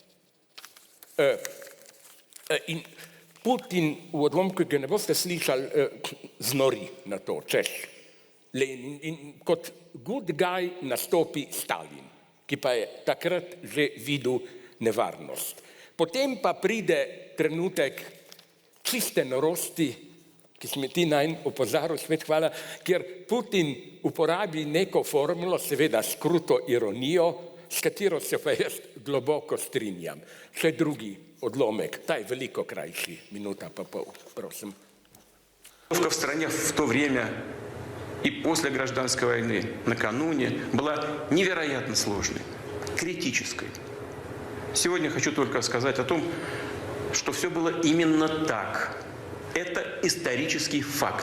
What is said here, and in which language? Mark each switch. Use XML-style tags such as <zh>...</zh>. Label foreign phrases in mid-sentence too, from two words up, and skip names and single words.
<sl>In Putin v odlomku, ki ga ne boste slišali, znori na to, češ Lenin. In kot</sl> <en>good guy</en> <sl>nastopi Stalin, ki pa je takrat že videl nevarnost. Potem pa pride trenutek čiste norosti, ki smo ti najn opozarjal, svet hvala, kjer Putin uporabi neko formulo, seveda s kruto ironijo, s katero se pa jaz globoko strinjam. Še drugi odlomek, ta je veliko krajši, minuta pa pol, prosim.</sl> <ru>В стране в то время и после гражданской войны, накануне, была невероятно сложной, критической. Сегодня хочу только сказать о том, что все было именно так. Это исторический факт.</ru>